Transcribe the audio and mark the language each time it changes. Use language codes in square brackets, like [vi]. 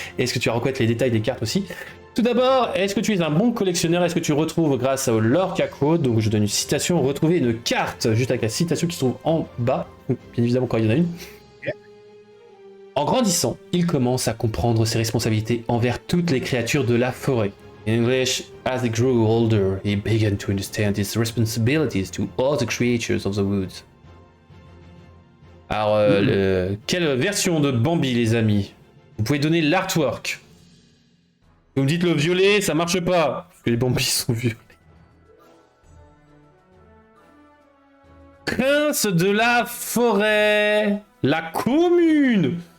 [fr] Est-ce que tu reconnaître les détails des cartes aussi? Tout d'abord, est-ce que tu es un bon collectionneur? Est-ce que tu retrouves, grâce au Lorca Code, donc je donne une citation, retrouver une carte, juste avec la citation qui se trouve en bas, bien évidemment quand il y en a une. En grandissant, il commence à comprendre ses responsabilités envers toutes les créatures de la forêt. [en] In English, as he grew older, he began to understand his responsibilities to all the creatures of the woods. [fr] Alors, quelle version de Bambi, les amis? Vous pouvez donner l'artwork. Vous me dites le violet, ça marche pas, parce que les Bambis sont violets. Prince de la forêt, la commune.